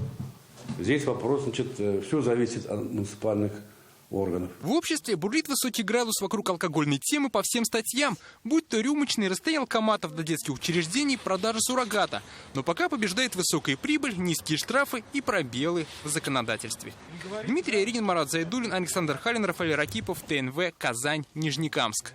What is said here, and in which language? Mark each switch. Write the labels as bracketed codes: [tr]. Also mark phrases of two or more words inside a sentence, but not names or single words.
[ru] Здесь вопрос, все зависит от муниципальных органов. В обществе бурлит высокий градус вокруг алкогольной темы по всем статьям, будь то рюмочные, расстояние алкоматов до детских учреждений, продажа суррогата. Но пока побеждает высокая прибыль, низкие штрафы и пробелы в законодательстве. Дмитрий Аринин, Марат Зайдуллин, Александр Халин, Рафаэль Ракипов, ТНВ, Казань, Нижнекамск.